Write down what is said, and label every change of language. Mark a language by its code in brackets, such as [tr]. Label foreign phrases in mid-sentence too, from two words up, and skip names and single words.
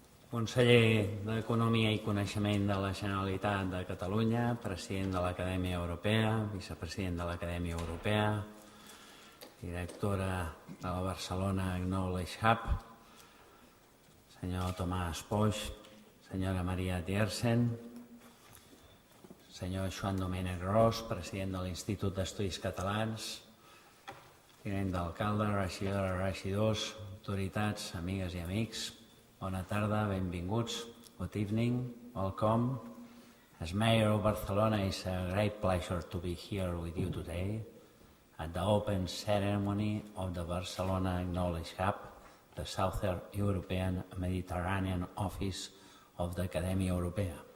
[ca] Conseller d'Economia i Coneixement de la Generalitat de Catalunya, president de l'Acadèmia Europea, vicepresident de l'Acadèmia Europea, directora de la Barcelona Knowledge Hub, senyor Thomas Pogge, senyora Mara Dierssen, senyor Joan Domènech Ros, president de l'Institut d'Estudis Catalans, tinent d'alcalde, regidores, regidors, autoritats, amigues i amics, bona tarda, benvinguts, [en] good evening, welcome. As Mayor of Barcelona, it's a great pleasure to be here with you today at the open ceremony of the Barcelona Knowledge Hub, the Southern European Mediterranean Office of the Academia Europea.